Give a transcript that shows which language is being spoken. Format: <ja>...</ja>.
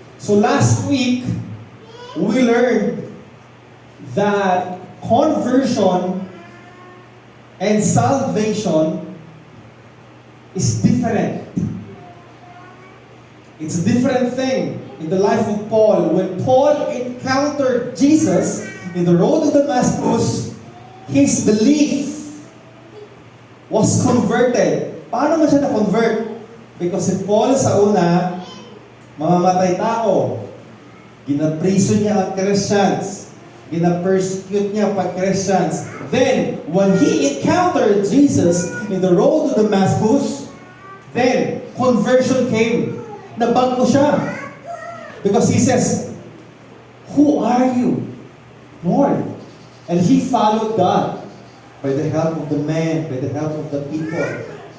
<en>So last week, we learned that conversion and salvation is different. It's a different thing in the life of Paul. When Paul encountered Jesus in the road of Damascus, his belief was converted.</en> <ceb>Paano mo siya na-convert?</ceb> <en>Because</en> <ceb>si Paul sa una, mamamatay tao. Ginapriso niya ang Christians. Gina-persecute niya pag Christians.</ceb> <en>Then, when he encountered Jesus in the road to Damascus, then, conversion came.</en> <ceb>Nabago siya.</ceb> <en>Because he says, "Who are you, Lord?" And he followed God by the help of the man, by the help of the people.</en>